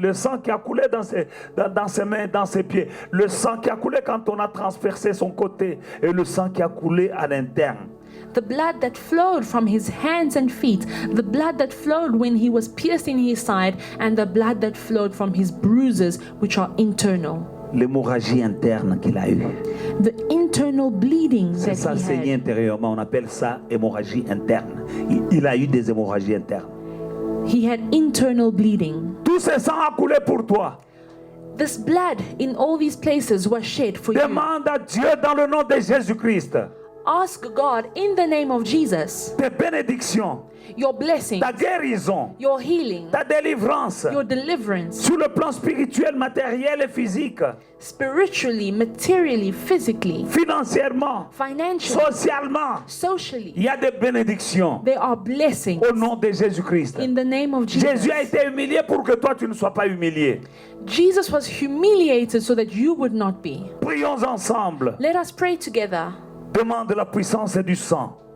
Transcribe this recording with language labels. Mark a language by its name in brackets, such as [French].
[French] Le sang qui a coulé dans ses mains, dans ses pieds. Le sang qui a coulé quand on a transpercé son côté. Et le sang qui a coulé à l'interne. [English] The blood that flowed from his hands and feet, the blood that flowed when he was pierced in his side, and the blood that flowed from his bruises, which are internal. [French] L'hémorragie interne qu'il a eue. [English] The internal bleeding [French] C'est [English] that [French] ça, [English] he [French] saigner [English] had. [French] intérieurement. On appelle ça hémorragie interne. Il a eu des hémorragies internes. [English] He had internal bleeding. [French] Tout ce sang a coulé pour toi. [English] This blood in all these places was shed for you. [French] Demande à Dieu dans le nom de Jésus-Christ [English] Ask God in the name of Jesus, [French] tes bénédictions, [English] your blessing, [French] ta guérison, [English] your healing, [French] ta délivrance [English] your deliverance, [French] sur le plan spirituel, matériel et physique, [English] spiritually, materially, physically, [French] financièrement, [English] financially, [French] socialement. [English] socially. [French] Il y a des bénédictions [English] There are blessings [French] au nom de Jésus-Christ. [English] in the name of Jesus. [French] Jésus a été humilié pour que toi tu ne sois pas humilié. [English] Jesus was humiliated so that you would not be. [French] Prions ensemble. [English] Let us pray together [French] Demande la puissance du sang.